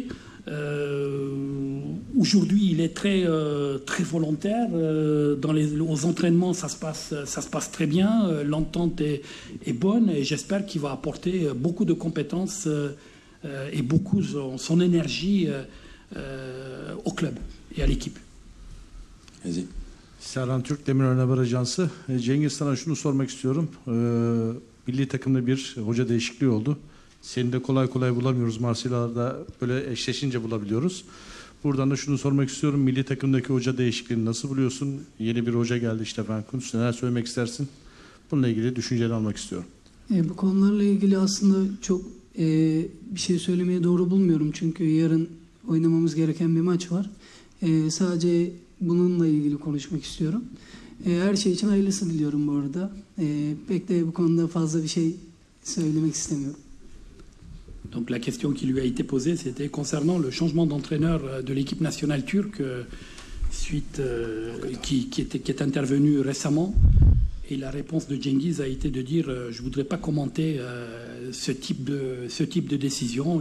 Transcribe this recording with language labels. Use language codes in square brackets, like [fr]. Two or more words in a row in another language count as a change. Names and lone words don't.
[fr] Aujourd'hui, il est très volontaire. Aux entraînements, ça se passe très bien. L'entente est bonne et j'espère qu'il va apporter beaucoup de compétences et beaucoup son énergie au club et à l'équipe. Vas-y. [tr] Serhan Türk, Demirören Haber Ajansı. Cengiz, sana şunu sormak istiyorum. Milli takımda bir hoca değişikliği oldu. Seni de kolay kolay bulamıyoruz. Marsilya'da böyle eşleşince bulabiliyoruz. Buradan da şunu sormak istiyorum. Milli takımdaki hoca değişikliğini nasıl buluyorsun? Yeni bir hoca geldi, Stefan Kuntz. Neler söylemek istersin? Bununla ilgili düşünceni almak istiyorum. Bu konularla ilgili aslında çok bir şey söylemeye doğru bulmuyorum. Çünkü yarın oynamamız gereken bir maç var. Sadece bununla ilgili konuşmak istiyorum. Her şey için hayırlısı diliyorum bu arada. Pek de bu konuda fazla bir şey söylemek istemiyorum. [fr] Donc la question qui lui a été posée, c'était concernant le changement d'entraîneur de l'équipe nationale turque qui est intervenu récemment. Et la réponse de Cengiz a été de dire je ne voudrais pas commenter ce type de décision.